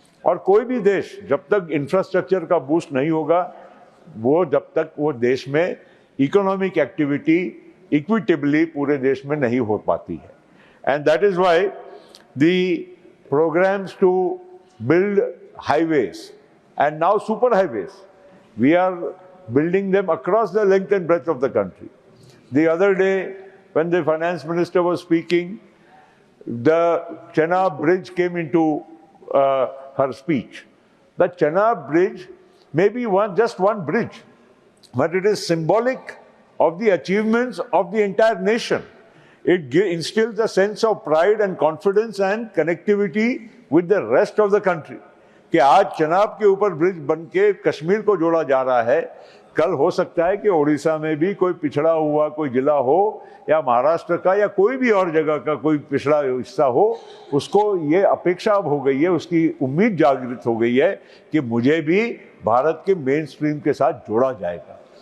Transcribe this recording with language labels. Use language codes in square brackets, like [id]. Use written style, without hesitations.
[hi] और कोई भी देश जब तक इंफ्रास्ट्रक्चर का बूस्ट नहीं होगा जब तक वो देश में इकोनॉमिक एक्टिविटी इक्विटेबली पूरे देश में नहीं हो पाती है। [en] And that is why the programs to build highways and now super highways, we are building them across the length and breadth of the country. The other day, when the finance minister was speaking, the Chenab Bridge came into her speech. The Chenab Bridge may be just one bridge, but it is symbolic of the achievements of the entire nation. It instills a sense of pride and confidence and connectivity with the rest of the country. [hi] कि आज चनाब के ऊपर bridge बन के कश्मीर को जोड़ा जा रहा है, कल हो सकता है कि उड़ीसा में भी कोई पिछड़ा हुआ कोई जिला हो या महाराष्ट्र का या कोई भी और जगह का कोई पिछड़ा हिस्सा हो, उसको ये अपेक्षा अब हो गई है, उसकी उम्मीद जागृत हो गई है कि मुझे भी भारत के मेन स्ट्रीम के साथ जोड़ा जाएगा।